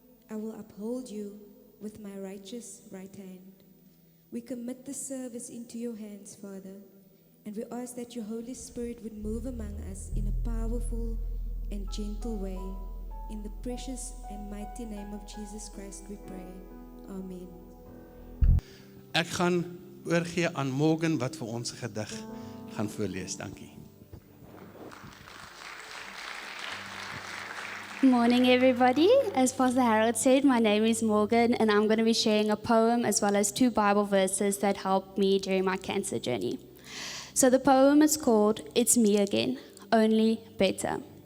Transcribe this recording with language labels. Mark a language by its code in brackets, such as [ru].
[en] I will uphold you with my righteous right hand. We commit the service into your hands, Father, and we ask that your Holy Spirit would move among us in a powerful and gentle way. In the precious and mighty name of Jesus Christ we pray. Amen. [af] Ek gaan oorgee aan Morgan wat vir ons 'n gedig gaan voorlees. Dankie. [en] Good morning, everybody. As Pastor Harold said, my name is Morgan, and I'm going to be sharing a poem as well as 2 Bible verses that helped me during my cancer journey. So the poem is called It's Me Again, Only Better.